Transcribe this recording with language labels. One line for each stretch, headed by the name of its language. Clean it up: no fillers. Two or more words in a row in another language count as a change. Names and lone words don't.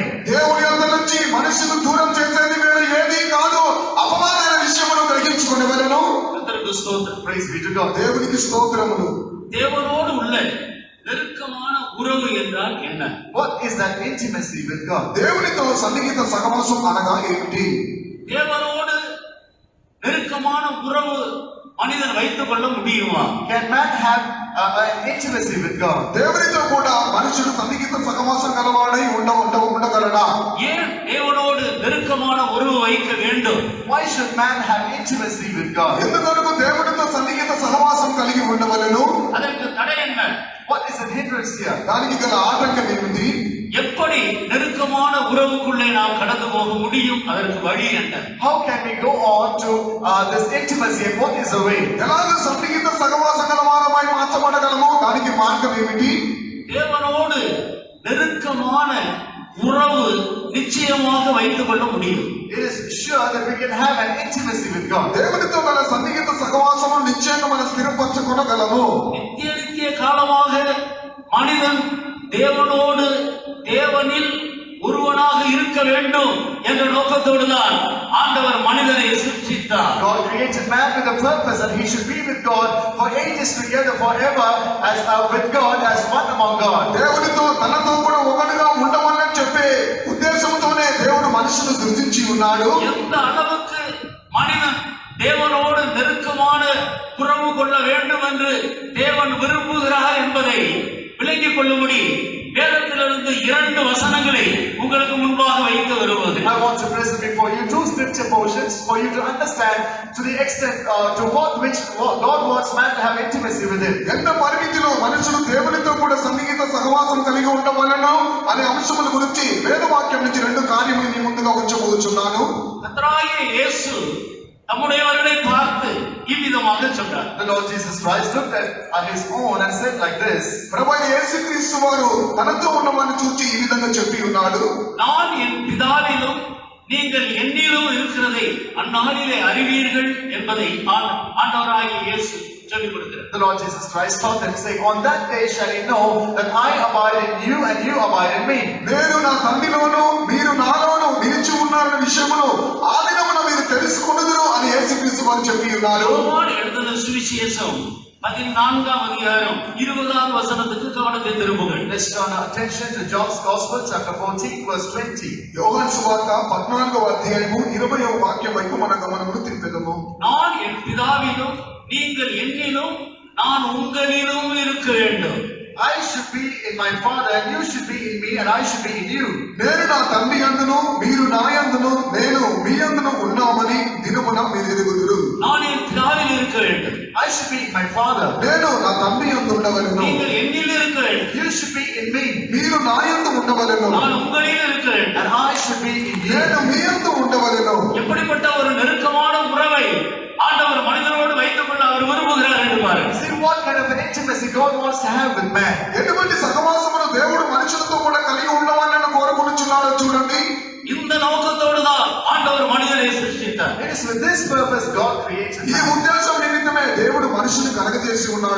Telugu: దేవుని యొద్ద నుంచి మనుషులు దూరం చేసేది వేరే ఏది కాదు, అపవాదైన విషయమును గ్రహించుకునేవలెను.
Tamil: கர்த்தருக்கு ஸ்தோத்திரம்.
English: Praise be to God.
Telugu: దేవునికి స్తోత్రములు.
Tamil: தேவனோடு உள்ள நெருக்கமான உறவு என்றால் என்ன?
English: What is that intimacy with God?
Telugu: దేవునితో సన్నిహిత సహవాసం అనగా ఏమిటి?
Tamil: தேவனோடு நெருக்கமான உறவு மனிதன் வைத்துக் கொள்ள முடியுமா?
English: Can man have an intimacy with God?
Telugu: దేవునితో కూడా మనుషుడు సన్నిహిత సహవాసం గలవాడై ఉండగలడా?
Tamil: ஏன் தேவனோடு நெருக்கமான உறவு வைக்க வேண்டும்?
English: Why should man have intimacy with God?
Telugu: ఎందుకొరకు దేవునితో సన్నిహిత సహవాసం కలిగి ఉండవలెను?
Tamil: அதற்கு தடை என்ன?
English: What is the hindrance here?
Telugu: దానికి గల ఆటంకం ఏమిటి?
Tamil: எப்படி நெருக்கமான உறவுக்குள்ளே நாம் கடந்து போக முடியும்? அதற்கு வழி என்ன?
English: How can we go on to this intimacy and what is the way?
Telugu: ఎలాగ సన్నిహిత సహవాసం గలవారమై మార్చబడగలము? దానికి మార్గం ఏమిటి?
Tamil: தேவனோடு நெருக்கமான உறவு நிச்சயமாக வைத்துக் கொள்ள முடியும்.
English: It is sure that we can have an intimacy with God.
Telugu: దేవునితో గల సన్నిహిత సహవాసము నిశ్చయంగా మనం స్థిరపరచుకొనగలము.
Tamil: நித்திய காலமாக மனிதன் தேவனோடு தேவனில் ஒருவனாக இருக்க வேண்டும் என்ற நோக்கத்தோடுதான் ஆண்டவர் மனிதனை சிருஷ்டித்தார்.
English: God created man with a purpose that he should be with God for ages together forever as with God as one among God.
Telugu: దేవునితో తనతో కూడా ఒకటిగా ఉండవాలని చెప్పే ఉద్దేశంతోనే దేవుడు మనుషులు సృష్టించి ఉన్నాడు.
Tamil: எந்த அளவுக்கு மனிதன் தேவனோடு நெருக்கமான உறவு கொள்ள வேண்டும் என்று தேவன் விரும்புகிறார் என்பதை விளங்கிக் கொள்ளும்படி வேதத்திலிருந்து 2 வசனங்களை உங்களுக்கு முன்பாக வைத்து வருவது.
English: I want to present before you 2 scripture portions for you to understand to the extent to which God wants man to have intimacy with him.
Telugu: ఎంత పరిమితిలో మనుషులు దేవునితో కూడా సన్నిహిత సహవాసం కలిగి ఉండవలెను అనే అంశముల గురించి వేదవాక్యం నుంచి 2 కార్యములు మీ ముందుగా ఉంచబోతున్నాను.
Tamil: கர்த்தராகிய இயேசு தம்முடையவர்களை பார்த்து இவ்விதமாக சொன்னார்.
English: The Lord Jesus Christ looked at his own and said like this.
Telugu: ప్రభువైన యేసుక్రీస్తు వారు తనతో ఉన్నవారిని చూచి ఈ విధంగా చెప్పి ఉన్నాడు.
Tamil: நான் என் பிதாவிலும் நீங்கள் என்னிலும் இருக்கிறதை அந்நாளிலே அறிவீர்கள் என்பதை ஆண்டவராகிய இயேசு சொல்லிக் கொடுக்கிறார்.
English: The Lord Jesus Christ taught them, saying, on that day shall ye know that I abide in you and you abide in me.
Telugu: నేను నా తండ్రిలోను మీరు నాలోను నిలిచి ఉన్నారన్న విషయమును ఆ దినమున మీరు తెలుసుకొనుదురు అని యేసుక్రీస్తు వారు చెప్పి ఉన్నారు.
Tamil: యోహాను எழுதின சுவிசேஷம் 14ஆம் அதிகாரம் 20ஆம் வசனத்துக்கு கவனத்தை திருப்புங்கள்.
English: Let's turn our attention to John's Gospel chapter 14 verse 20.
Telugu: యోహాను సువార్త 14వ అధ్యాయము 20వ వాక్యం వైపు మన గమనమును తిప్పుదాము.
Tamil: நான் என் பிதாவிலும் நீங்கள் என்னிலும் நான் உங்களிலும் இருக்க வேண்டும்.
English: I should be in my Father and you should be in me and I should be in you.
Telugu: నేను నా తండ్రి యందును మీరు నా యందును నేను మీ యందును ఉన్నామని దినమున మీరు ఎరుగుదురు.
Tamil: நான் என் பிதாவில் இருக்க வேண்டும்.
English: I should be in my Father.
Telugu: నేను నా తండ్రి యందు ఉండవలెను.
Tamil: நீங்கள் என்னில் இருக்க வேண்டும்.
English: You should be in me.
Telugu: మీరు నా యందు ఉండవలెను.
Tamil: நான் உங்களில் இருக்க வேண்டும்.
English: And I should be in you.
Telugu: నేను మీ యందు ఉండవలెను.
Tamil: எப்படிப்பட்ட ஒரு நெருக்கமான உறவை ஆண்டவர் மனிதனோடு வைத்துக் கொள்ள அவர் விரும்புகிறார் என்று பாருங்கள்.
English: See what kind of an intimacy God wants to have with man.
Telugu: ఎటువంటి సహవాసమును దేవుడు మనుషులతో కూడా కలిగి ఉండవాలని కోరుకొనుచున్నాడో చూడండి.
Tamil: இந்த நோக்கத்தோடு தான் ஆண்டவர் மனிதனை சிருஷ்டித்தார்.
English: It is with this purpose God created
Telugu: ఈ
English: man.
Telugu: ఉద్దేశం నిమిత్తమే దేవుడు మనుషుని కలగజేసి ఉన్నాడు.